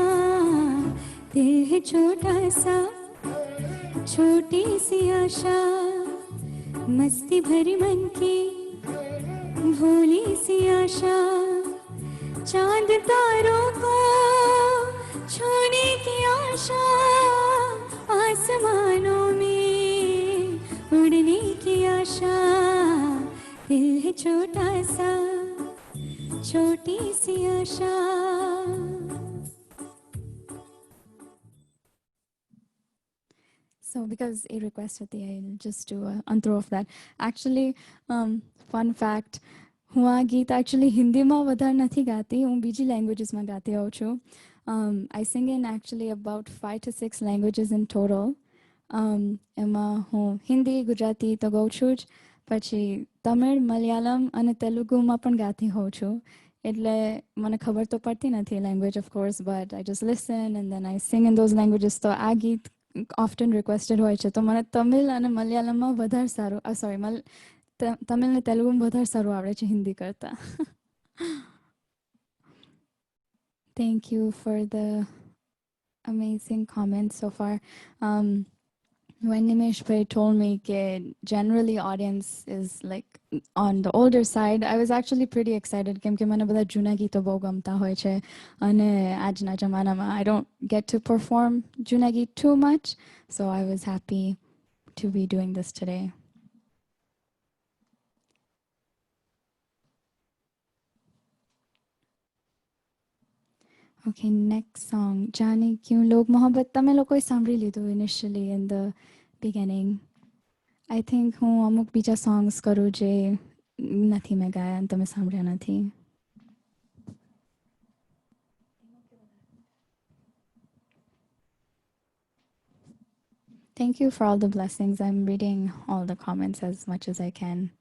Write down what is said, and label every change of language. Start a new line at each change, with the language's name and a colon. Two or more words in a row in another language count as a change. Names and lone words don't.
Hindi: दिल है छोटा सा, छोटी सी आशा मस्ती भरी मन की, भोली सी आशा चांद तारों को छूने की आशा, आसमानों में उड़ने की आशा। दिल है छोटा सा, छोटी सी आशा।
English: So because he requested the, I'll just do an intro of that. Actually, fun fact,
Gujarati: હું આ ગીત actually હિન્દીમાં વધારે નથી ગાતી, હું બીજી લેંગ્વેજીસમાં ગાતી હોઉં છું.
English: I sing in actually about 5 to 6 languages in total.
Gujarati: એમાં હું હિન્દી, ગુજરાતી તો ગાઉં છું જ, પછી તમિળ, મલયાલમ અને તેલુગુમાં પણ ગાતી હોઉં છું. એટલે મને ખબર તો પડતી નથી
English: language of course, but I just listen and then I sing in those languages.
Gujarati: તો આ ગીત
English: often requested
Gujarati: હોય છે, તો મને તમિલ અને મલયાલમમાં વધારે સારું, સોરી તમિલ ને તેલુગુમાં વધારે સારું આવડે છે હિન્દી કરતા.
English: Thank you for the amazing comments so far. When Nimesh Bhai told me that generally audience is like on the older side, I was actually pretty excited
Gujarati: કેમ કે મને બધા જૂના ગીતો બહુ ગમતા હોય છે, અને આજના જમાનામાં
English: I don't get to perform
Gujarati: જૂના ગીત
English: too much, so I was happy to be doing this today. Okay, next song,
Gujarati: જાને ક્યું લોગ મોહબ્બત, તમે લોકોએ સાંભળી લીધું
English: initially in the beginning. I think
Gujarati: હું અમુક બીજા songs કરું જે નથી મેં ગાયા અને તમે સાંભળ્યા નથી.
English: Thank you for all the blessings. I'm reading all the comments as much as I can.